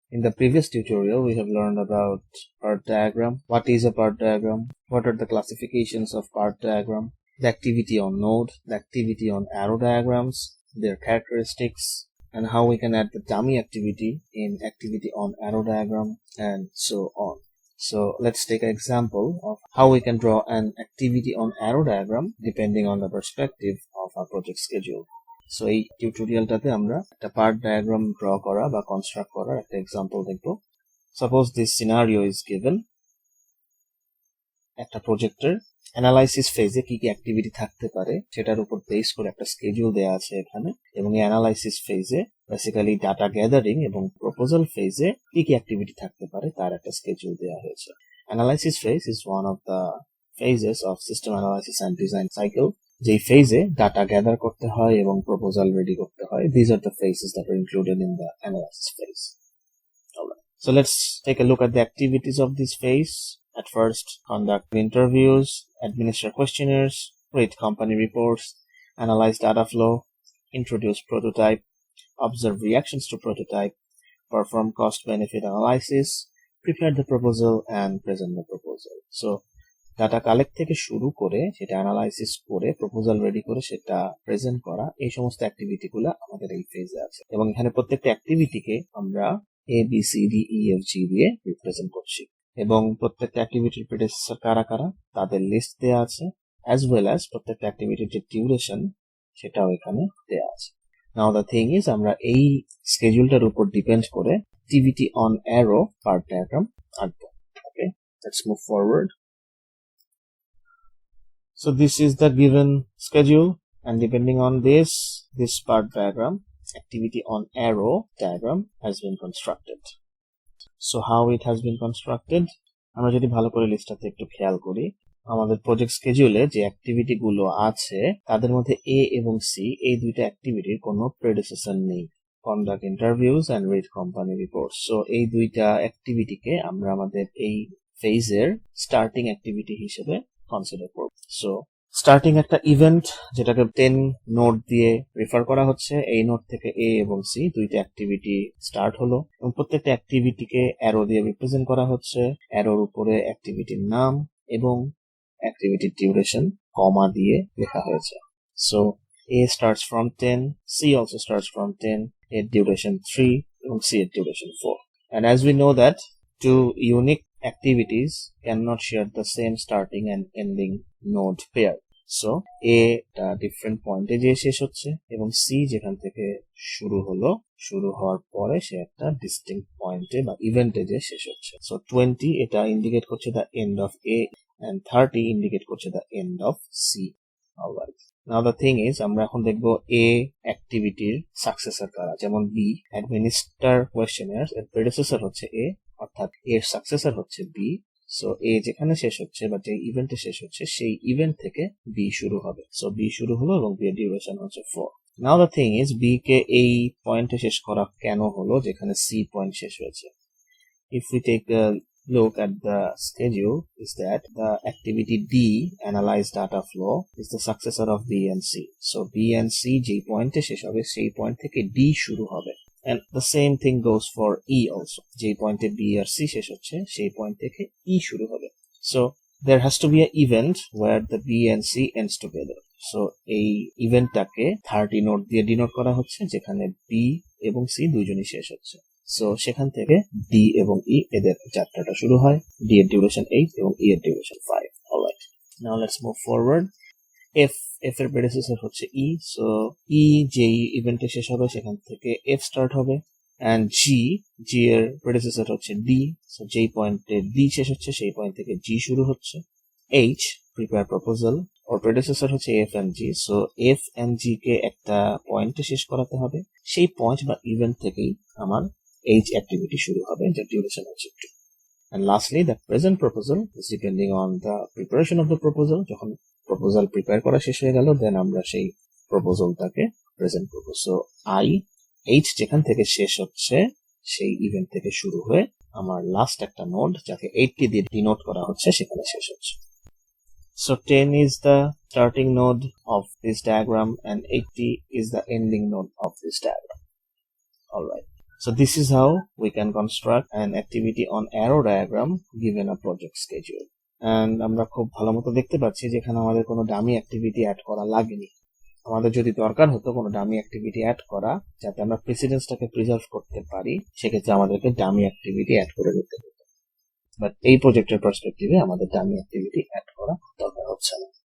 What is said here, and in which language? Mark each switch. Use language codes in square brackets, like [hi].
[en] In the previous tutorial we have learned about part diagram, what is a part diagram, what are the classifications of part diagram, the activity on node, the activity on arrow diagrams, their characteristics, and how we can add the dummy activity in activity on arrow diagram, and so on. So let's take an example of how we can draw an activity on arrow diagram depending on the perspective of our project schedule. [bn] So এই টিউটোরিয়ালটাতে আমরা একটা part diagram draw করা বা construct করার একটা example দেখব। [en] Suppose this scenario is given. [bn] একটা প্রজেক্টের অ্যানালাইসিস ফেজে কি কি অ্যাক্টিভিটি থাকতে পারে সেটার উপর বেস করে একটা স্কেডিউল দেওয়া আছে এখানে, এবং এই অ্যানালাইসিস ফেজে বেসিক্যালি ডাটা গ্যাদারিং এবং প্রপোজাল ফেজে কি কি অ্যাক্টিভিটি থাকতে পারে তার একটা স্কেডিউল দেওয়া হয়েছে। [en] Analysis phase is one of the phases of system analysis and design cycle. [bn] যেই ফেজে ডাটা গ্যাদার করতে হয় [en] এবং proposal ready করতে হয়, these are the phases that are included in the analysis phase. Alright. So let's take a look at the activities of this phase. At first, conduct interviews, administer questionnaires, read company reports, analyze data flow, introduce prototype, observe reactions to prototype, perform cost-benefit analysis, prepare the proposal, and present the proposal. [bn] So, data collect থেকে শুরু করে সেটা analysis করে proposal ready করে সেটা present করা, এই সমস্ত অ্যাক্টিভিটি গুলো আমাদের এই ফেজে আছে, এবং এখানে প্রত্যেকটা অ্যাক্টিভিটিকে আমরা ABCDEFG দিয়ে রিপ্রেজেন্ট করছি, এবং প্রত্যেকটা অ্যাক্টিভিটির প্রেডেসেসর কারা কারা তাদের লিস্ট দেওয়া আছে, [en] as well as [bn] প্রত্যেকটা অ্যাক্টিভিটির যে ডিউরেশন সেটাও এখানে দেওয়া আছে। [en] now the thing is, [bn] আমরা এই স্কেডিউলটার উপর ডিপেন্ড করে activity on arrow part diagram আঁকবো। [en] Okay, let's move forward. So this is the given schedule, and depending on this part diagram, activity on arrow diagram has been constructed. So how it has been constructed, [bn] আমরা যদি ভালো করে লিস্টটাতে একটু খেয়াল করি, আমাদের project স্কেডিউলে যে অ্যাক্টিভিটি গুলো আছে তাদের মধ্যে A এবং C এই দুইটা অ্যাক্টিভিটির কোনো প্রেডেসেসর নেই। [en] Conduct interviews and read company reports. [bn] So এই দুইটা অ্যাক্টিভিটিকে আমরা আমাদের এই ফেজের স্টার্টিং অ্যাক্টিভিটি হিসেবে কনসিডার করব। সো স্টার্টিং একটা ইভেন্ট যেটাকে 10 নোড দিয়ে রেফার করা হচ্ছে, এই নোড থেকে A এবং C দুইটা অ্যাক্টিভিটি স্টার্ট হলো, এবং প্রত্যেকটা অ্যাক্টিভিটিকে অ্যারো দিয়ে রিপ্রেজেন্ট করা হচ্ছে। অ্যারোর উপরে অ্যাক্টিভিটির নাম এবং অ্যাক্টিভিটির ডিউরেশন কমা দিয়ে লেখা হয়েছে। [en] so A starts from 10, C also starts from 10, [bn] এর ডিউরেশন 3 এবং C এর duration 4. [en] And as we know that two unique activities cannot share the same starting and ending node pair. So A different point [bn] এ যে শেষ হচ্ছে, এবং C যেখান থেকে শুরু হলো, শুরু হওয়ার পরে সে একটা ডিস্টিংক্ট পয়েন্টে বা ইভেন্টে যে শেষ হচ্ছে। [en] So 20 [bn] এটা ইন্ডিকেট করছে [en] the end of A, and 30 [bn] indicate করছে [en] the end of C. Alright. Now the thing is, [bn] আমরা এখন দেখবো A অ্যাক্টিভিটির সাকসেসর কারা, যেমন B administer questionnaires, এর প্রেডেসেসর হচ্ছে A, অর্থাৎ এর সাকসেসর হচ্ছে B। সো A যেখানে শেষ হচ্ছে বা যে ইভেন্টে শেষ হচ্ছে সেই ইভেন্ট থেকে B শুরু হবে। সো B শুরু হলো এবং B এর ডিউরেশন হচ্ছে 4. [en] now the thing is, [bn] B কে এই পয়েন্টে শেষ করা কেন হলো যেখানে C পয়েন্ট শেষ হয়েছে? [en] If we take a look at the schedule, is that the activity D, analyze data flow, is the successor of B and C. So B and C [bn] যে পয়েন্টে শেষ হবে সেই পয়েন্ট থেকে D শুরু হবে, [en] and the same thing goes for E also. [bn] যে পয়েন্টে B আর C শেষ হচ্ছে সেই পয়েন্ট থেকে E শুরু হবে। [en] So there has to be an event where the B and C ends together. [bn] So এই ইভেন্টটাকে 30 নোট দিয়ে ডিনোট করা হচ্ছে যেখানে B এবং C দুইজনই শেষ হচ্ছে। সো সেখান থেকে D এবং E এদের যাত্রাটা শুরু হয়। D এর ডিউরেশন 8 এবং E এর duration 5. [en] Alright. Now let's move forward. [bn] F এর প্রেডেসেসর হচ্ছে E. সো E যেই ইভেন্টে শেষ হবে সেখান থেকে F স্টার্ট হবে, and G এর প্রেডেসেসর হচ্ছে D. সো যেই পয়েন্টে D শেষ হচ্ছে সেই পয়েন্ট থেকে G শুরু হচ্ছে। H prepare proposal, ওর প্রেডেসেসর হচ্ছে F and G. So F and G কে একটা পয়েন্টে শেষ করাতে হবে, সেই পয়েন্ট বা ইভেন্ট থেকেই আমার H activity শুরু হবে, যার ডিউরেশন হচ্ছে 2. [en] And lastly, the present proposal is depending on the preparation of the proposal. [bn] যখন প্রপোজাল প্রিপেয়ার করা শেষ হয়ে গেল, দেন আমরা সেই প্রপোজালটাকে প্রেজেন্ট করবো। সো H যেখান থেকে শেষ হচ্ছে সেই ইভেন্ট থেকে শুরু হয়ে আমার লাস্ট একটা নোড যাকে 80 দিয়ে ডিনোট করা হচ্ছে সেখানে শেষ হচ্ছে। [en] So 10 is the starting node of this diagram and 80 is the ending node of this diagram. Alright. So this is how we can construct an activity on arrow diagram given a project schedule. [bn] And আমরা খুব ভালো মতো দেখতে পাচ্ছি যেখানে আমাদের কোনো dummy activity add করা লাগেনি। আমাদের যদি দরকার হতো কোনো ডামি অ্যাক্টিভিটি অ্যাড করা যাতে আমরা প্রেসিডেন্সটাকে প্রিজার্ভ করতে পারি, সেক্ষেত্রে আমাদেরকে ডামি অ্যাক্টিভিটি অ্যাড করে দিতে হতো। বাট এই প্রজেক্টের পার্সপেক্টিভে আমাদের ডামি অ্যাক্টিভিটি অ্যাড করা দরকার হচ্ছে না।